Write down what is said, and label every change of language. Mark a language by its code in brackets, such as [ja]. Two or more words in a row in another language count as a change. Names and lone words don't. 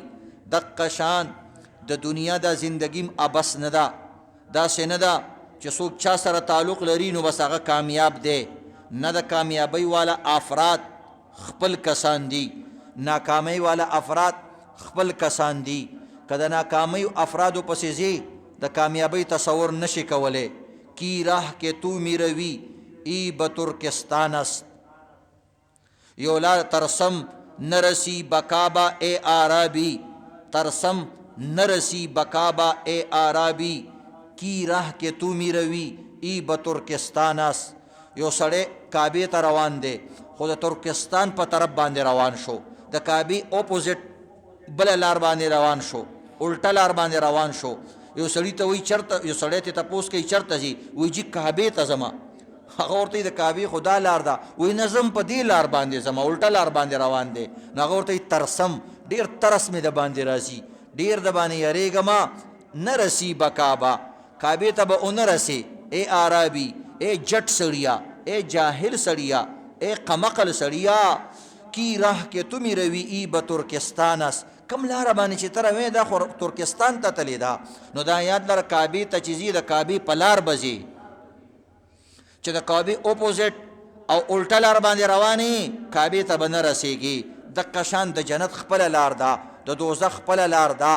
[ps] دقه شان د دنیا دا زندګیم ابس نه ده، داسې نه ده چې څوک چا سره تعلق لري نو بس هغه کامیاب دی. نه د کامیابۍ والا افراد خپل کسان دي، ناکامۍ والا افراد خپل کسان دي. که د ناکامۍ افرادو پسې ځې د کامیابۍ تصور نشي کولی. [fa] کی راہ که تو میروی ای به ترکستان است، یولا ترسم نرسی بکابا اے آرابی، ترسم نرسی بکابا اے آرابی، کی راہ که تو میروی ای به ترکستان است. [ps] یو سړی کعبې ته روان دی خو د ترکستان په طرف باندې روان شو، د کعبې اپوزیټ بله لار باندې روان شو، الټه لار باندې روان شو. یو سړي ته وایي چېرته، یو سړی ته تپوس کوي چېرته ځي، وایي جي کعبې ته ځمه. هغه ورته د کعبې خو دا لار ده، وایي نه ځم په دې لار باندې ځمه، الټه لار باندې روان دی. نو هغه ورته ترسم، ډېر ترس مې د باندې راځي، ډېر د باندې یریږمه، [fa] نه رسی به کعبه، [ps] کعبې ته به ونه رسې اے عربي، اے جټ سړیا، اے جاهل سړیا، اے قمقل سړیا، [fa] کی راہ که تو میروی ای به ترکستان است. [ps] کم لاره باندې چې ته روې دا خو ترکستان ته تلې ده. نو دا یاد لره کعبې ته چې ځي د کعبې په لار به ځي، چې د کعبې اپوزیټ او الټه لار باندې روانې کعبې ته به نه رسېږي. دقه شان د جنت خپله لار ده، د دوزخ خپله لار ده.